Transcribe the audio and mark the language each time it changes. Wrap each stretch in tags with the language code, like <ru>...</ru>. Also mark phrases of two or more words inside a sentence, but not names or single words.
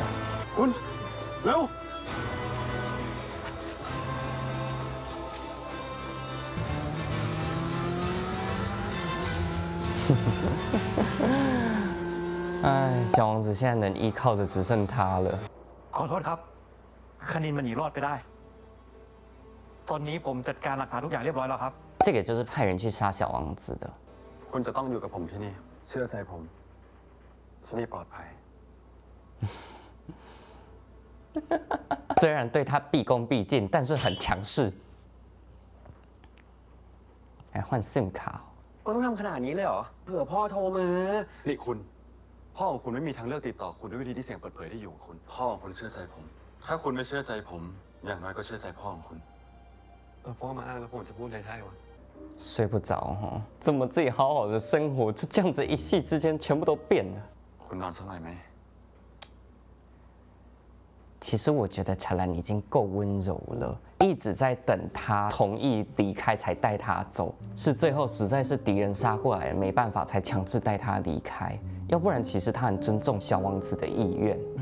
<th>คุณเร็ว</th> <zh>哎，小王子现在能依靠的只剩他了。</zh> <th>ขอโทษครับคณินมันหนีรอดไปได้ตอนนี้ผมจัดการหลักฐานทุกอย่างเรียบร้อยแล้วครับ</th> <zh>这个就是派人去杀小王子的。</zh> <th>คุณจะต้องอยู่กับผมที่นี่เชื่อใจผมที่นี่ปลอดภัย</th> <zh>虽然对他毕恭毕敬，但是很强势。来换 SIM 卡。</zh> <th>ต้องทำขนาดนี้เลยเหรอเผื่อพ่อโทรมา นี่คุณพ่อของคุณไม่มีทางเลือกติดต่อคุณด้วยวิธีที่เสี่ยงเปิดเผยที่อยู่ของคุณพ่อของคุณเชื่อใจผมถ้าคุณไม่เชื่อใจผมอย่างน้อยก็เชื่อใจพ่อของคุณ พ่อมาอ้างแล้วผมจะพูดอะไรได้วะ</th> <zh>睡不着哈，怎么自己好好的生活就这样子一夕之间全部都变了？</zh> <th>คุณนอนสักหน่อยไหม</th> <zh>其实我觉得乔兰已经够温柔了，一直在等他同意离开才带他走，是最后实在是敌人杀过来了，没办法才强制带他离开，要不然其实他很尊重小王子的意愿。</zh>